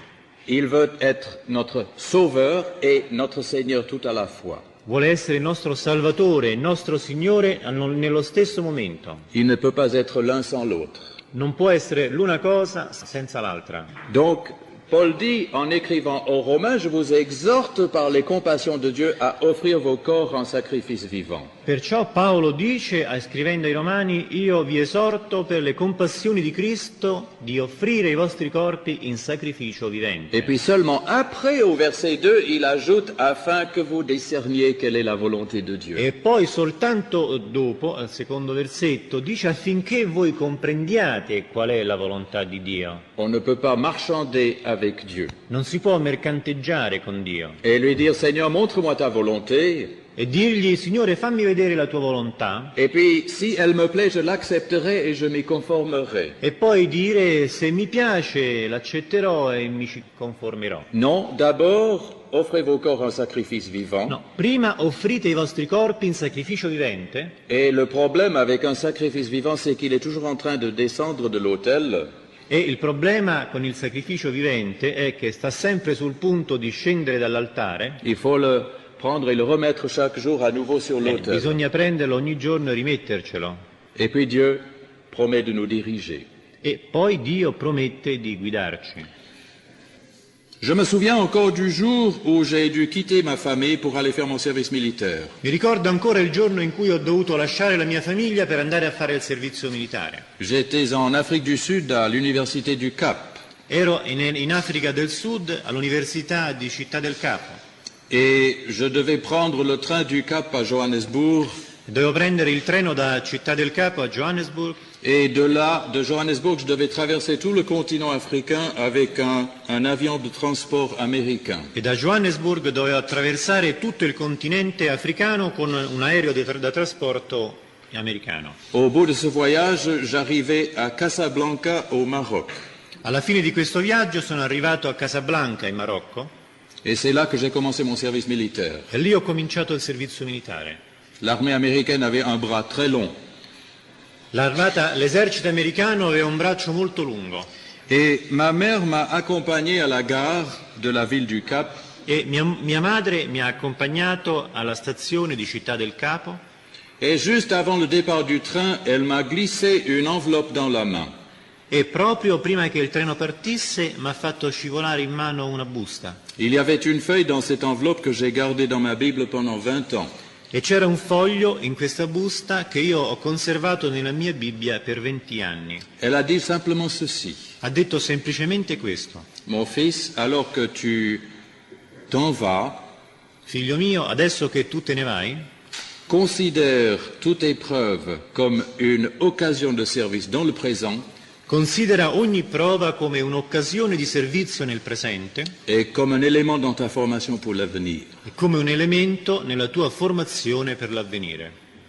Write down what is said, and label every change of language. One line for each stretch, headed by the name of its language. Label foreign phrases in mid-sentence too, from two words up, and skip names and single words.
French: Il veut être notre Sauveur et notre Seigneur tout à la fois.
Italian: Vuole essere il nostro Salvatore, il nostro Signore nello stesso momento.
French: Il ne peut pas être l'un sans l'autre.
Italian: Non può essere l'una cosa senza l'altra.
French: Donc, Paul dit, en écrivant aux Romains, je vous exhorte par les compassions de Dieu à offrir vos corps en sacrifice vivant.
Italian: Perciò Paolo dice, scrivendo ai Romani, io vi esorto per le compassioni di Cristo di offrire i vostri corpi in sacrificio vivente.
French: Et puis seulement après, au verset 2, il ajoute, afin que vous discerniez quelle est la volonté de Dieu.
Italian: E poi soltanto dopo, al secondo versetto, dice affinché voi comprendiate qual è la volontà di Dio.
French: On ne peut pas marchander avec Dieu.
Italian: Non si può mercanteggiare con Dio.
French: Et lui dire, Seigneur, montre-moi ta volonté.
Italian: E dirgli, Signore, fammi vedere la tua volontà.
French: Et puis, si elle me plaît, je l'accepterai et je m'y conformerai.
Italian: E poi dire, se mi piace, l'accetterò e mi ci conformerò.
French: Non, d'abord, offrez vos corps en sacrifice vivant.
Italian: No, prima offrite i vostri corpi in sacrificio vivente.
French: Et le problème avec un sacrifice vivant, c'est qu'il est toujours en train de descendre de l'autel.
Italian: E il problema con il sacrificio vivente è che sta sempre sul punto di scendere dall'altare.
French: Il faut le prendre et le remettre chaque jour à nouveau sur l'autel.
Italian: Bisogna prenderlo ogni giorno e rimettercelo.
French: Et puis Dieu promet de nous diriger.
Italian: E poi Dio promette di guidarci.
French: Je me souviens encore du jour où j'ai dû quitter ma famille pour aller faire mon service militaire.
Italian: Mi ricordo ancora il giorno in cui ho dovuto lasciare la mia famiglia per andare a fare il servizio militare.
French: J'étais en Afrique du Sud à l'université du Cap.
Italian: Ero in Africa del Sud all'Università di Città del Capo.
French: Et je devais prendre le train du Cap à Johannesburg.
Italian: Dovevo prendere il treno da Città del Capo a Johannesburg.
French: Et de là, de Johannesburg, je devais traverser tout le continent africain avec un avion de transport américain.
Italian: E da Johannesburg dovevo attraversare tutto il continente africano con un aereo da trasporto americano.
French: Au bout de ce voyage, j'arrivais à Casablanca, au Maroc.
Italian: Alla fine di questo viaggio sono arrivato a Casablanca, in Marocco,
French: Et c'est là que j'ai commencé mon service militaire.
Italian: e lì ho cominciato il servizio militare.
French: L'armée américaine avait un bras très long.
Italian: L'esercito americano aveva un braccio molto lungo
French: Et ma mère m'a accompagné à la gare de la ville du Cap.
Italian: e mia madre mi ha accompagnato alla stazione di Città del Capo
French: Et juste avant le départ du train, elle m'a glissé une enveloppe dans la main.
Italian: e proprio prima che il treno partisse mi ha fatto scivolare in mano una busta.
French: Il y avait une feuille dans cette enveloppe que j'ai gardée dans ma Bible pendant 20 ans.
Italian: E c'era un foglio in questa busta che io ho conservato nella mia Bibbia per 20 anni.
French: Elle a dit simplement ceci.
Italian: Ha detto semplicemente questo:
French: Mon fils, alors que tu t'en vas,
Italian: figlio mio, adesso che tu te ne vai,
French: considère toute épreuve comme une occasion de service dans le présent
Italian: considera ogni prova come un'occasione di servizio nel presente
French: et comme un élément dans ta formation pour l'avenir.
Italian: e come un elemento nella tua formazione per l'avvenire.